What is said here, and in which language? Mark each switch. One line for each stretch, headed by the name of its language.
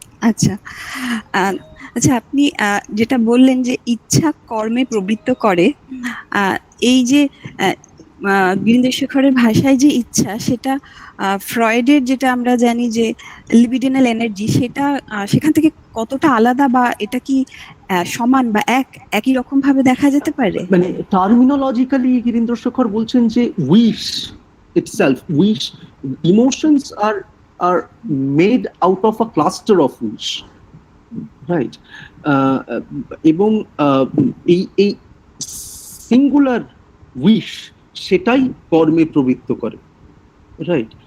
Bangla: আচ্ছা, আচ্ছা, আপনি যেটা বললেন যে ইচ্ছা কর্মে প্রবৃত্ত করে, এই যে গিরীন্দ্রশেখরের ভাষায় যে ইচ্ছা, সেটা ফ্রয়েডের যেটা আমরা জানি যে লিবিডিনাল এনার্জি, সেটা সেখান থেকে কতটা আলাদা, বা এটা কি সমান বা একই রকম ভাবে দেখা যেতে পারে? মানে টার্মিনোলজিক্যালি গিরীন্দ্রশেখর বলছেন যে wish
English: itself. Wish, emotions are made out of a cluster of wish, right?
Bangla: এবং এই সিঙ্গুলার উইশ সেটাই কর্মে প্রবৃত্ত করে, রাইট?